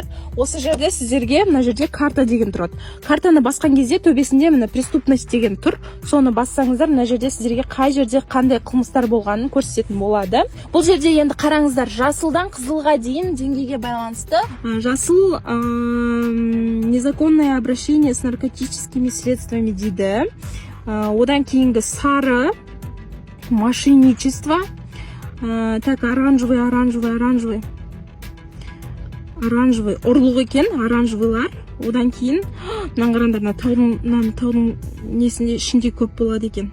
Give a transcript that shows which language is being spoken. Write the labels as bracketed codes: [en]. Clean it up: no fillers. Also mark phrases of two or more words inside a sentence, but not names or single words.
[kk] Осы жерде сіздерге мына жерде карта деген тұрады. Картаны басқан кезде төбесінде міне преступность деген тұр. Соны бассаңыздар, мына жерде сіздерге қай жерде қандай қылмыстар болғанын көрсететін болады. Бұл жерде енді қараңыздар, жасылдан қызылға дейін деңгейге байланысты. Жасыл [ru] незаконное обращение с наркотическими средствами [kk] дейді. Одан кейінгі сары мошенничество. Так, оранжевый ұрлық екен, оранжевыйлар. Одан кейін наңғырандарына таудың несінде ішінде көп болады екен.